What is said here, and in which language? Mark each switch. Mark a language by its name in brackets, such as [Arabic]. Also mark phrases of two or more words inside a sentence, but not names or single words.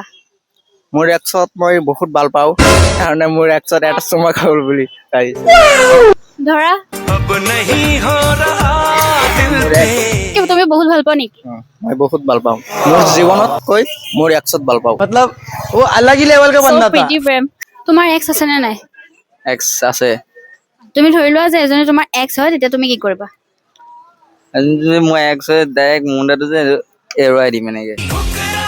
[Assamese] মোৰ এক্সত মই বহুত ভাল পাওঁ, কাৰণে মোৰ এক্সত এটা চুমা খাবলৈ বুলি আহিছে। ধৰা তুমি বহুত ভাল পোৱা নেকি? মই বহুত ভাল পাওঁ, মোৰ জীৱনতকৈ মোৰ এক্সত ভাল পাওঁ। [Hindi] मतलब वो अलग ही लेवल का So बंदा था। [Assamese] pretty প্ৰেম। তোমাৰ এক্স আছে নে নাই? এক্স আছে। তুমি ধৰি লোৱা যে এজনী তোমাৰ এক্স হয়, তেতিয়া তুমি কি কৰিবা? যদি মই এক্স হয়, ডাইৰেক্ট মুণ্ডাটো যে এৰুৱাই দিম এনেকে।